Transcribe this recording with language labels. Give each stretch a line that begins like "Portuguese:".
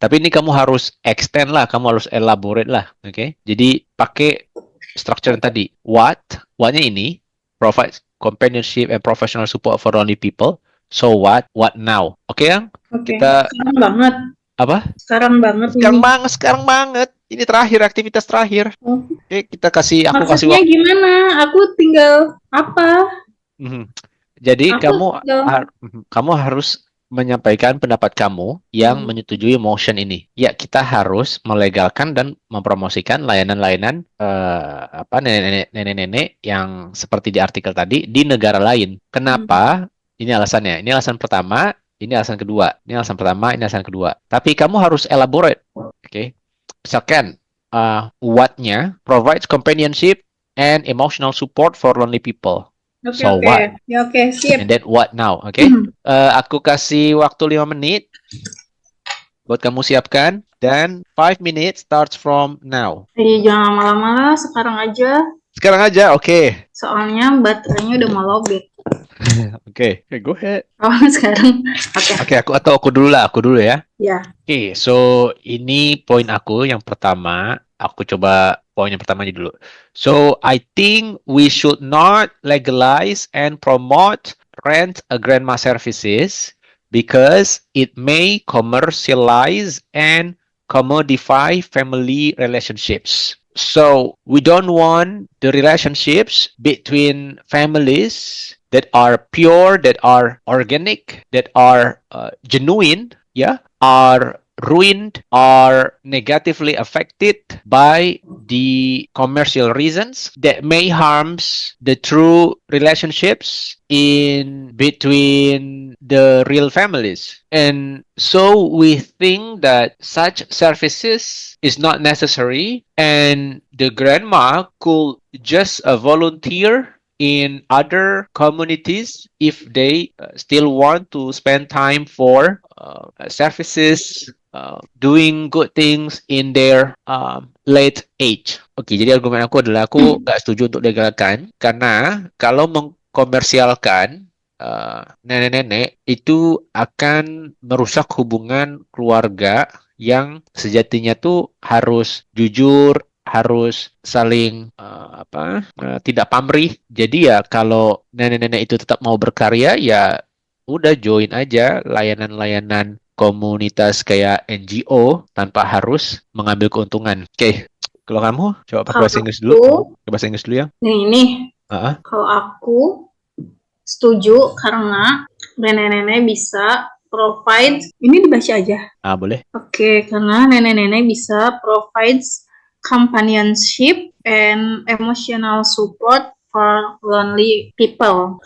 Indonesian: Tapi ini kamu harus extend lah, kamu harus elaborate lah, oke? Okay? Jadi pakai structure tadi.
English: What-nya ini provides companionship and professional support for lonely people. So what now? Oke, Yang? Okay.
Indonesian: Kita sekarang banget. Apa? Sekarang banget. Ini terakhir, aktivitas terakhir. Oke, kita kasih aku Maksudnya kasih waktu. Gimana? Aku tinggal apa? Jadi kamu harus menyampaikan pendapat kamu yang menyetujui motion ini. Ya, kita harus melegalkan dan mempromosikan layanan-layanan nenek-nenek yang seperti di artikel tadi di negara lain. Kenapa? Ini alasannya. Ini alasan pertama, ini alasan kedua. Ini alasan pertama, ini alasan kedua. Tapi kamu harus elaborate. Oke.
English: Misalkan what-nya provides companionship and emotional support for lonely people. So what?
Indonesian: Ya, oke, sip.
English: And then what now? Oke.
Indonesian: Aku kasih waktu 5 menit buat kamu siapkan, dan
English: 5 minutes starts from now.
Indonesian: Jangan lama-lama, sekarang aja, oke. Soalnya baterainya udah mau lowbat. Oke, go ahead. Oh, sekarang. Oke. Aku dulu ya. Ya. Oke, so ini poin aku yang pertama. Aku coba poin yang pertamanya dulu.
English: So, I think we should not legalize and promote rent a grandma services because it may commercialize and commodify family relationships. So, we don't want the relationships between families that are pure, that are organic, that are genuine, are ruined or negatively affected by the commercial reasons that may harms the true relationships in between the real families. And so we think that such services is not necessary, and the grandma could just volunteer in other communities if they still want to spend time for services, doing good things in their late age.
Indonesian: Oke, jadi argumen aku adalah aku nggak setuju untuk legalkan, karena kalau mengkomersialkan nenek-nenek itu akan merusak hubungan keluarga yang sejatinya tuh harus jujur, harus saling tidak pamrih. Jadi ya kalau nenek-nenek itu tetap mau berkarya ya udah join aja layanan-layanan komunitas kayak NGO tanpa harus mengambil keuntungan. Oke, kalau kamu coba pakai Kalau bahasa Inggris dulu. aku, Pakai bahasa Inggris dulu ya. nih, Ah, kalau aku setuju karena nenek-nenek bisa provide, ini dibaca aja. boleh. Oke, karena nenek-nenek bisa
English: provides companionship and emotional support for lonely people.